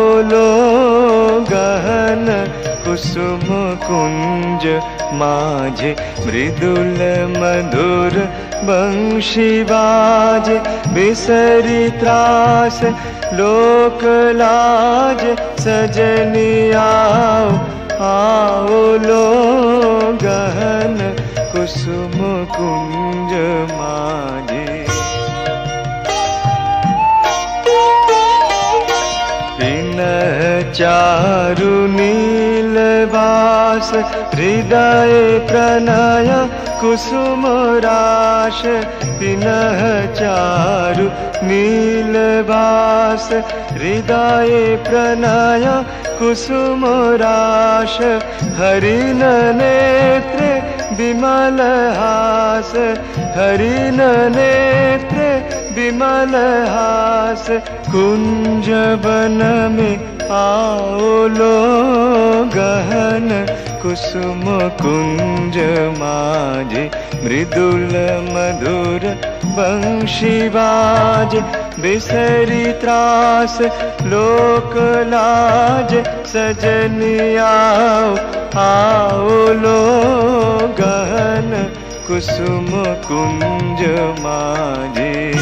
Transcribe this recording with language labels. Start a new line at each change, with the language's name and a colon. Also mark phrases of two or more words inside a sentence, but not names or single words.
Bangla: লো গহন কুসুম কুঞ্জ মাঝে মৃদুল মধুর বংশী বাজ, বিসরি ত্রাস লোক লাজ, সজনি আও আও লো গহন কুসুম কুঞ্জ মাঝে। পিনহ চারু নীলবাস, হৃদয় প্রণয় কুসুম রাশ, পিনহ চারু নীলবাস, হৃদয় প্রণয় কুসুম রাশ, হরিণ নেত্র বিমল হাস, হরিণ নেত্র বিমল হাস,
Hindi: कुंज वन में आओ
Bangla: লো গহন কুসুম কুঞ্জ মাঝে মৃদুল মধুর বংশী বাজ, বিসরি ত্রাস লোক লাজ, সজনি আও আও লো গহন কুসুম কুঞ্জ মাঝে।